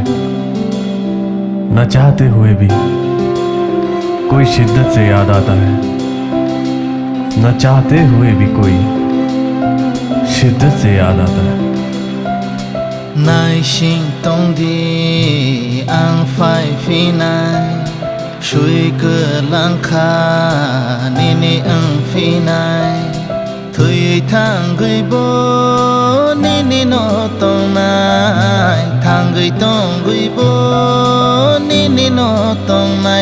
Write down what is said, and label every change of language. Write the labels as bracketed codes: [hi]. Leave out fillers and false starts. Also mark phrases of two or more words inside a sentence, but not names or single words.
[hi] न चाहते हुए भी कोई शिद्दत से याद आता है, न चाहते हुए भी कोई शिद्दत से याद आता है। [trp] नायसिंतंदि आं फायफिनाय सुइगोलांखा निनि ओंफिनाय थैयै थांगैबो निनि न'तंनाय थांगै तंगैबो निनि न'तंनाय